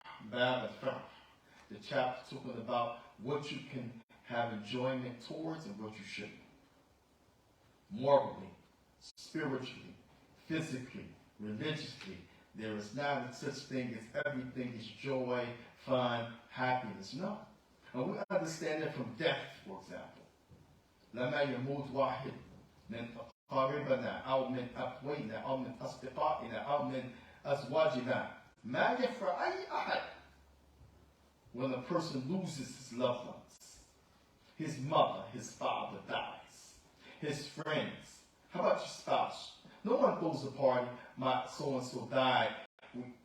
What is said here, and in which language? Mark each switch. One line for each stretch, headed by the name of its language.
English: The chapter talking about what you can have enjoyment towards and what you shouldn't. Morally, spiritually, physically, religiously, there is not such thing as everything is joy, fun, happiness. No. And we understand that from death, for example.
Arabic: لما يموت واحد من قريبنا أو من أخوينا أو من أصدقائنا أو من أزواجنا ما يفرح أي أحد.
English: When a person loses his loved ones, his mother, his father dies, his friends. How about your spouse? No one goes to a party, my so-and-so died. No.